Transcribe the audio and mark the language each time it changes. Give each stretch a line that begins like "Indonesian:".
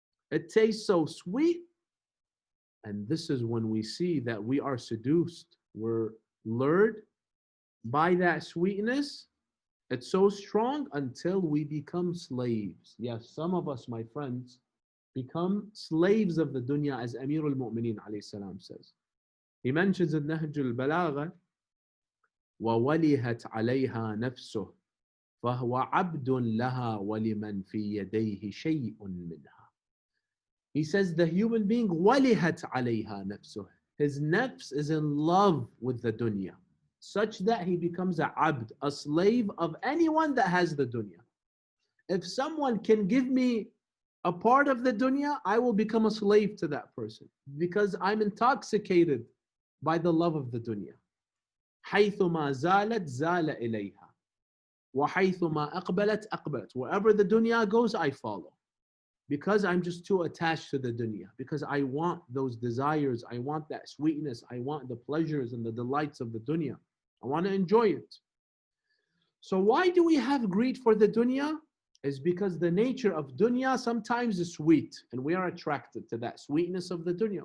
English: It tastes so sweet. And this is when we see that we are seduced. We're lured by that sweetness. It's so strong until we become slaves. Yes, some of us, my friends, become slaves of the dunya, as Amir al-Mu'mineen alayhi salam says. He mentions in Nahj al-Balagha,
Arabic: وَوَلِهَتْ عَلَيْهَا نَفْسُهُ فَهُوَ عَبْدٌ لَهَا وَلِمَنْ فِي يَدَيْهِ شَيْءٌ مِّنْهَا.
English: He says the human being,
Arabic: وَلِهَتْ عَلَيْهَا نَفْسُهُ.
English: His nafs is in love with the dunya, such that he becomes a abd, a slave of anyone that has the dunya. If someone can give me a part of the dunya, I will become a slave to that person because I'm intoxicated by the love of the dunya.
Arabic: حيثما زالت زال إليها وحيثما أقبلت أقبلت.
English: Wherever the dunya goes, I follow. because I'm just too attached to the dunya, because I want those desires, I want that sweetness, I want the pleasures and the delights of the dunya. I want to enjoy it. So why do we have greed for the dunya? Is because the nature of dunya sometimes is sweet, and we are attracted to that sweetness of the dunya.